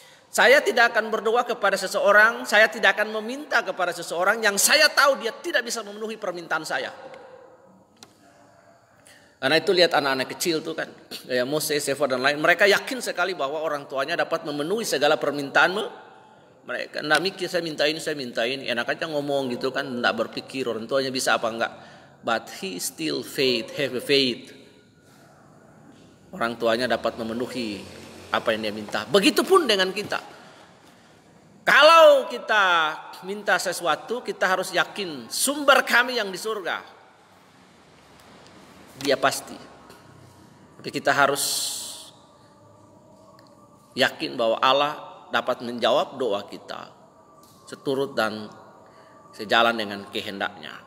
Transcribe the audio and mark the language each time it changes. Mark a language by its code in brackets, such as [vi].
[id] Saya tidak akan berdoa kepada seseorang, saya tidak akan meminta kepada seseorang yang saya tahu dia tidak bisa memenuhi permintaan saya. Karena itu lihat anak-anak kecil tuh kan, kayak Moses, Eva dan lain, mereka yakin sekali bahwa orang tuanya dapat memenuhi segala permintaan mereka. Nggak mikir saya minta ini, enak aja ngomong gitu kan, nggak berpikir orang tuanya bisa apa enggak. [en] But he still have a faith. [id] Orang tuanya dapat memenuhi apa yang dia minta. Begitupun dengan kita. Kalau kita minta sesuatu, kita harus yakin sumber kami yang di surga. Dia pasti. Tapi kita harus yakin bahwa Allah dapat menjawab doa kita seturut dan sejalan dengan kehendaknya.